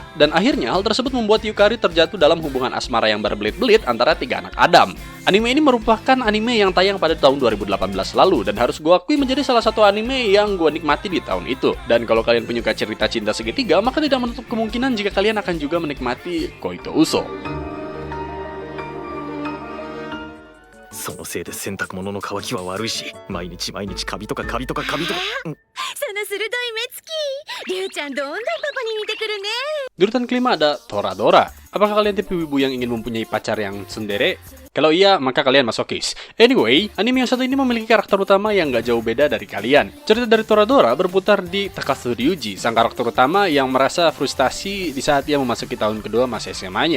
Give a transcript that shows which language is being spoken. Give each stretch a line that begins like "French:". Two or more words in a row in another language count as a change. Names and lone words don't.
Indonesian: Dan akhirnya hal tersebut membuat Yukari terjatuh dalam hubungan asmara yang berbelit-belit antara tiga anak Adam. Anime ini merupakan anime yang tayang pada tahun 2018 lalu, dan harus gue akui menjadi salah satu anime yang gue nikmati di tahun itu. Dan kalau kalian penyuka cerita cinta segitiga, maka tidak menutup kemungkinan jika kalian akan juga menikmati Koito Uso.
Japanese: そのせいで洗濯物の乾きは悪いし、毎日毎日カビとかカビとかカビとか。その鋭い目つき。リュウちゃんどんどんパパに似てくるね。
Indonesian: Di urutan kelima ada Toradora. Apakah kalian tipe wibu yang ingin mempunyai pacar yang tsundere? Kalau iya, maka kalian masokis. Anyway, anime yang satu ini memiliki karakter utama yang gak jauh beda dari kalian. Cerita dari Toradora berputar di Takasu Ryuji, sang karakter utama yang merasa frustasi di saat ia memasuki tahun kedua masa SMA-nya.